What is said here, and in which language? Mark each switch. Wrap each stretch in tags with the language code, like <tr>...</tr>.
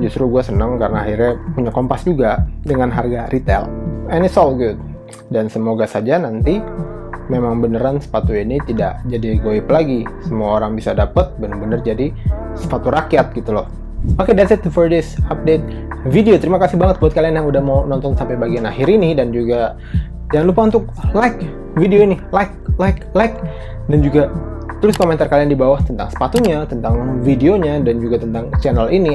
<id>Justru gue seneng karena akhirnya punya Kompas juga dengan harga retail.</id> <en>And it's all good.</en> <id>Dan semoga saja nanti memang beneran sepatu ini tidak jadi goib lagi. Semua orang bisa dapat bener-bener jadi sepatu rakyat gitu loh.</id> <en>Oke, that's it for this update video.</en> <id>Terima kasih banget buat kalian yang udah mau nonton sampai bagian akhir ini, dan juga jangan lupa untuk like video ini, like, dan juga tulis komentar kalian di bawah tentang sepatunya, tentang videonya, dan juga tentang channel ini.</id>